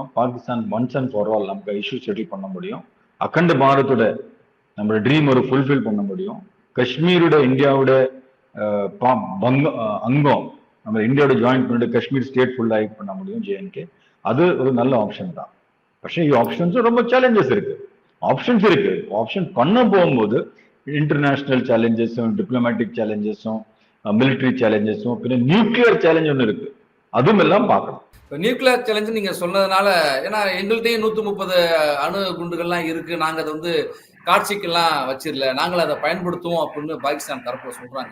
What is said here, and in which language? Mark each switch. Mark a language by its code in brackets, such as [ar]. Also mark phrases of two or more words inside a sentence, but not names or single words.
[ta] பாகிஸ்தான் [en] once and for all [ta] நமக்கு இஷ்யூ செட்டில் பண்ண முடியும். அகண்ட பாரதோட நம்ம ட்ரீம் ஒரு ஃபுல்ஃபில் பண்ண முடியும். காஷ்மீரோட இந்தியாவோட அங்கம் நம்ம இந்தியாவோட ஜாயின் பண்ணிட்டு காஷ்மீர் ஸ்டேட் ஃபுல்லாக பண்ண முடியும் ஜேஎன்கே. அது ஒரு நல்ல ஆப்ஷன் தான். [ml] പക്ഷേ ഈ ഓപ്ഷൻസ് [ta] ரொம்ப சேலஞ்சஸ் இருக்கு. ஆப்ஷன் பண்ண போகும்போது [en] international challenges diplomatic challenges military challenges [ta] பின்ன [en] nuclear challenge [ta] ஒன்று இருக்கு. அதுவும் எல்லாம் பார்க்கணும். [en] nuclear challenge [ta] நீங்க சொன்னதுனால, ஏன்னா எங்கள்கிட்டயும் 130 அணு குண்டுகள்லாம் இருக்கு, நாங்க அதை வந்து காட்சிக்கெல்லாம் வச்சிடல, நாங்கள் அதை பயன்படுத்துவோம் அப்படின்னு பாகிஸ்தான் தரப்புல சொல்றாங்க.